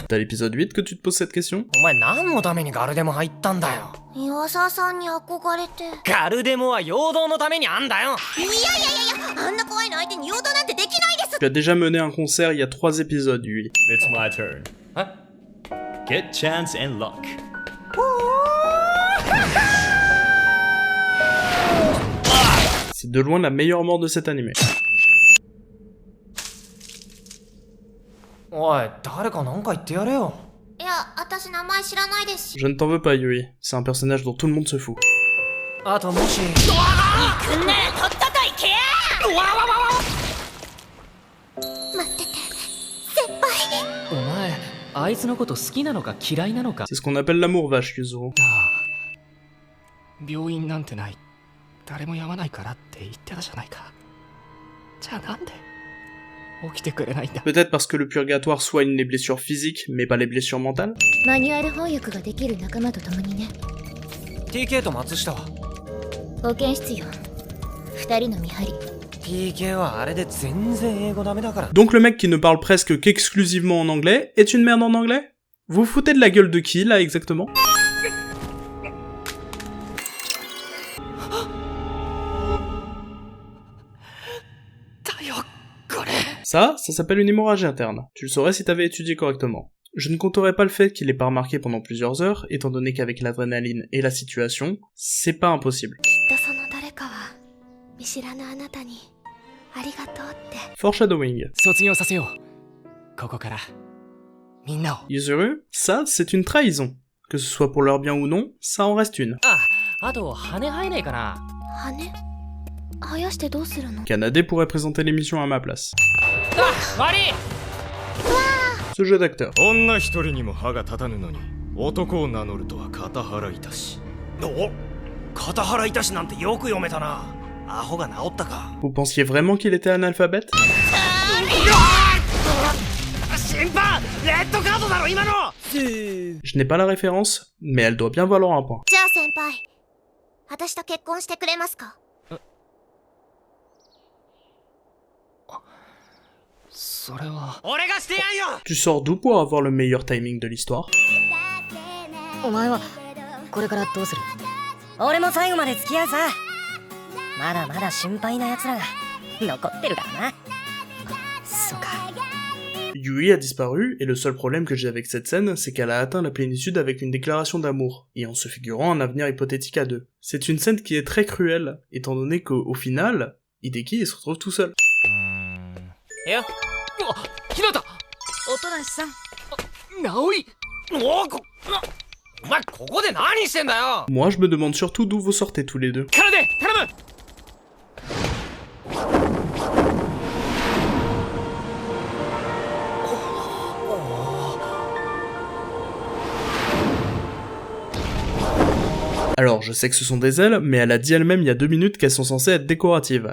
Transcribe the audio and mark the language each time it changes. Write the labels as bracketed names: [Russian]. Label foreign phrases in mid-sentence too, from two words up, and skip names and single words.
[French] T'as l'épisode 8 que tu te poses cette question? [Japanese] お前何のためにガルデモ入ったんだよ。岩沢さんに憧れて。ガルデモは陽動のためにあんだよ。いやあんな怖いの相手に陽動なんてできないです。 [French] Tu as déjà mené un concert il y a 3 épisodes, lui. [English] It's my turn. Huh? Get chance and luck. [French] C'est de loin la meilleure mort de cet animé. [Japanese] おい、誰かなんか言ってやれよ。いや、私名前知らないですし。 [French] Je ne t'en veux pas, Yui. C'est un personnage dont tout le monde se fout. [Japanese] あともし。行くんならとっとと行けや。待ってて、先輩。お前あいつのこと好きなのか嫌いなのか。 [French] C'est ce qu'on appelle l'amour vache, Yuzuru. [Japanese] 病院なんてない。誰もやまないからって言ってたじゃないか。じゃあなんで起きてくれないんだ。 [French] Peut-être parce que le purgatoire soigne les blessures physiques, mais pas les blessures mentales? [Japanese] マニュアル翻訳ができる仲間と共にね。 TK と松下は？保健室よ。二人の見張り。 TK はあれで全然英語ダメだから。 [French] Donc le mec qui ne parle presque qu'exclusivement en anglais est une merde en anglais? Vous vous foutez de la gueule de qui, là, exactement? Ça s'appelle une hémorragie interne. Tu le saurais si t'avais étudié correctement. Je ne compterai pas le fait qu'il ait pas remarqué pendant plusieurs heures, étant donné qu'avec l'adrénaline et la situation, c'est pas impossible. Foreshadowing. [Japanese] 卒業させよう。ここからみんなを。 [French] Yuzuru, ça, c'est une trahison. Que ce soit pour leur bien ou non, ça en reste une. [Japanese] あと羽生えねえかな。羽生やしてどうするの？ [French] Kanade pourrait présenter l'émission à ma place. [Japanese] 悪い。 [French] Ce jeu d'acteur. [Japanese] 女一人にも歯が立たぬのに男を名乗るとは片腹いたし。お、片腹いたしなんてよく読めたな。アホが治ったか。 [French] Vous pensiez vraiment qu'il était analphabète? [Japanese] 審判、レッドカードだろ今の。 [French] Je n'ai pas la référence, mais elle doit bien valoir un point. [Japanese] じゃあ先輩、私と結婚してくれますか？それは。俺がしてやんよ。 [French] Tu sors d'où pour avoir le meilleur timing de l'histoire? [Japanese] お前はこれからどうする？俺も最後まで付き合うさ。まだまだ心配な奴らが残ってるからな。そうか。 [French] Yui a disparu, et le seul problème que j'ai avec cette scène, c'est qu'elle a atteint la plénitude avec une déclaration d'amour, et en se figurant un avenir hypothétique à deux. C'est une scène qui est très cruelle, étant donné qu'au final, Hideki il se retrouve tout seul. [Japanese] よ。ひなた。おとなしさん。直井。お前ここで何してんだよ。 [French] Moi je me demande surtout d'où vous sortez tous les deux. [Japanese] からで頼む。 [French] Alors, je sais que ce sont des ailes, mais elle a dit elle-même il y a 2 minutes qu'elles sont censées être décoratives.